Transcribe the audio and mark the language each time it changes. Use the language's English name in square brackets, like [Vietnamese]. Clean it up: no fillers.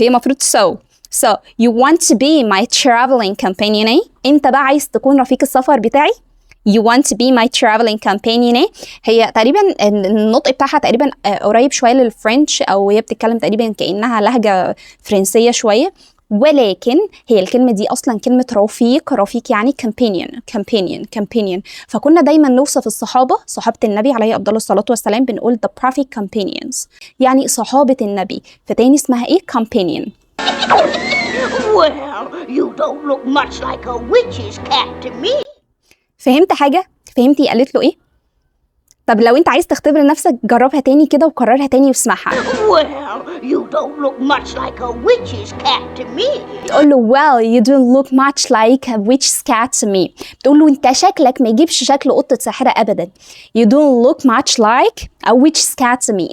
[Arabic] هي المفروض [English] so you want to be my traveling companion, eh? [Arabic] انت بقى عايز تكون رفيق السفر بتاعي. [English] You want to be my traveling companion, eh? [Arabic] هي تقريبا النطق بتاعها تقريبا قريب شوية للفرنش، او هي بتتكلم تقريبا كأنها لهجة فرنسية شوية، ولكن هي الكلمة دي أصلا كلمة رفيق يعني companion. فكنا دايما نوصف صحابة النبي عليه أفضل الصلاة والسلام بنقول [English] the prophet companions [Arabic] يعني صحابة النبي. فتاني اسمها إيه؟ companion. [English] Well, you don't look much like a witch's cat to me. [Arabic] فهمت حاجة؟ فهمتي قالت له ايه؟ طب لو انت عايز تختبر نفسك جربها تاني كده وكررها تاني واسمعها. [English] Well, you don't look much like a witch's cat to me. [Arabic] تقول له [English] well you don't look much like a witch's cat to me. [Arabic] بتقول له انت شكلك ما يجيبش شكل قطة ساحرة ابدا. [English] You don't look much like a witch's cat to me.